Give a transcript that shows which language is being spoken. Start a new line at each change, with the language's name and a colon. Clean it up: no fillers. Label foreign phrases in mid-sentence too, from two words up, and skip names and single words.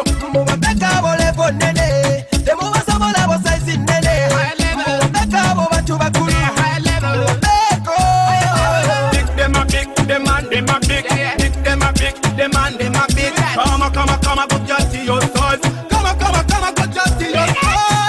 Ganda: mubabeka abo levo nnene temubasobola bo saizi nnene mubabeka abo bantu bakulu mubeko
English: big dem a big demand dem a big big dem a big demand dem a big come go just to your size come go just to your size